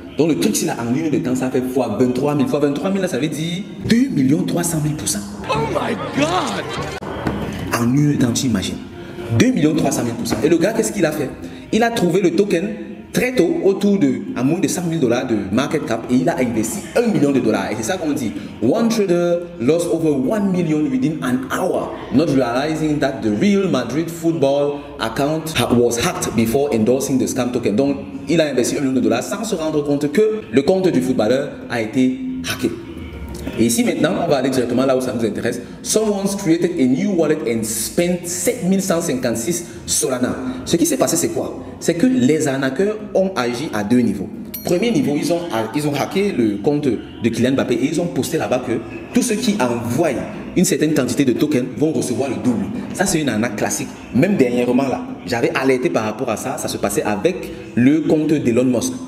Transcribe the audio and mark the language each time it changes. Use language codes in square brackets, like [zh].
[fr] Donc le truc, c'est là, en une de temps, ça fait fois 23 000. Fois 23 000, là, ça veut dire 2 300 000%. [en] Oh my God! [fr] En une temps, tu imagines. 2 300 000%. Et le gars, qu'est-ce qu'il a fait? Il a trouvé le token très tôt, autour de, à moins de 100 000 dollars de market cap, et il a investi 1 million de dollars. Et c'est ça qu'on dit. [en] One trader lost over 1 million within an hour, not realizing that the Real Madrid football account was hacked before endorsing the scam token. [fr] Donc, il a investi 1 million de dollars sans se rendre compte que le compte du footballeur a été hacké. Et ici maintenant, on va aller directement là où ça nous intéresse. [en] Someone's created a new wallet and spent 7156 Solana. [fr] Ce qui s'est passé, c'est quoi? C'est que les arnaqueurs ont agi à 2 niveaux. Premier niveau, ils ont hacké le compte de Kylian Mbappé et ils ont posté là-bas que tous ceux qui envoient une certaine quantité de tokens vont recevoir le double. Ça, c'est une arnaque classique. Même dernièrement, là, j'avais alerté par rapport à ça. Ça se passait avec le compte d'Elon Musk.